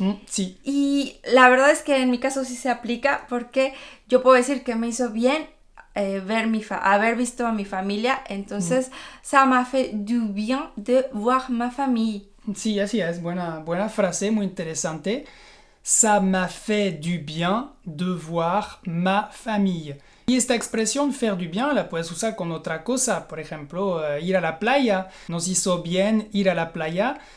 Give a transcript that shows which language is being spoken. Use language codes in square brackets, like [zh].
[es] Sí. Y la verdad es que en mi caso sí se aplica porque yo puedo decir que me hizo bien haber visto a mi familia, entonces [fr] ça m'a fait du bien de voir ma famille. [es] Sí, así es, buena frase, muy interesante. [fr] Ça m'a fait du bien de voir ma famille. [es] Y esta expresión faire du bien la puedes usar con otra cosa, por ejemplo, ir a la playa. Nos hizo bien ir a la playa.